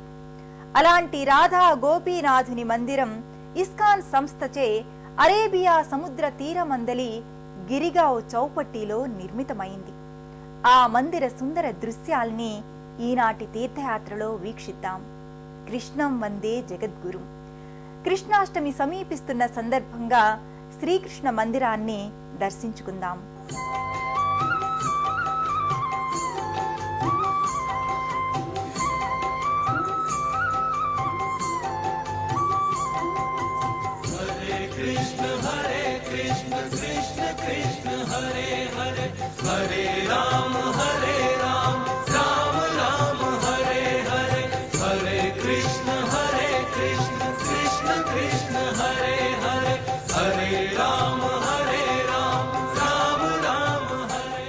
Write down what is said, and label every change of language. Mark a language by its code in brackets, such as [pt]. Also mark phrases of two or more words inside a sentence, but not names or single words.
[te] అలాంటి రాధా గోపీనాథుని మందిరం ఇస్కాన్ సంస్థచే అరేబియా సముద్ర తీరమందలి గిరిగావ్ చౌపట్టిలో నిర్మితమైంది. ఆ మందిర సుందర దృశ్యాల్ని ఈనాటి తీర్థయాత్రలో వీక్షిద్దాం. [sa] కృష్ణం వందే జగద్గురు. [te] కృష్ణాష్టమి సమీపిస్తున్న సందర్భంగా శ్రీకృష్ణ మందిరాన్ని దర్శించుకుందాం. [sa] हरे कृष्ण कृष्ण कृष्ण हरे हरे हरे राम राम राम हरे हरे हरे कृष्ण कृष्ण कृष्ण हरे हरे हरे राम राम राम हरे